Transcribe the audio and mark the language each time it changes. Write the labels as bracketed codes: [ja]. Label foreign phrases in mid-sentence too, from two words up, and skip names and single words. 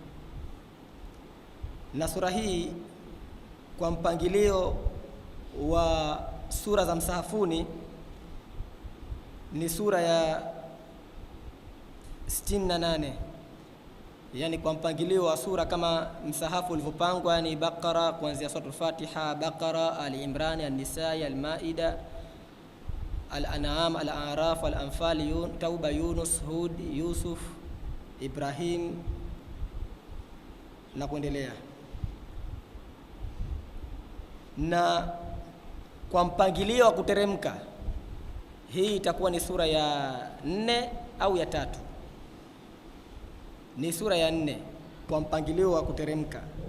[sw] Na sura hii kwa mpangilio wa sura za msahafuni ni sura ya 68, yani kwa mpangilio wa sura kama msahafu ulivyopangwa, ni Baqara kuanzia suratul Fatiha, Baqara, Ali Imran, An-Nisa, Al-Maida, Al-An'am, Al-A'raf, Al-Anfal, Tauba, Yunus, Hud, Yusuf, Ibrahim na kuendelea. Na kwa mpangilio wa kuteremka, hii itakuwa ni sura ya 4 au ya 3. Ni sura ya 4 kwa mpangilio wa kuteremka.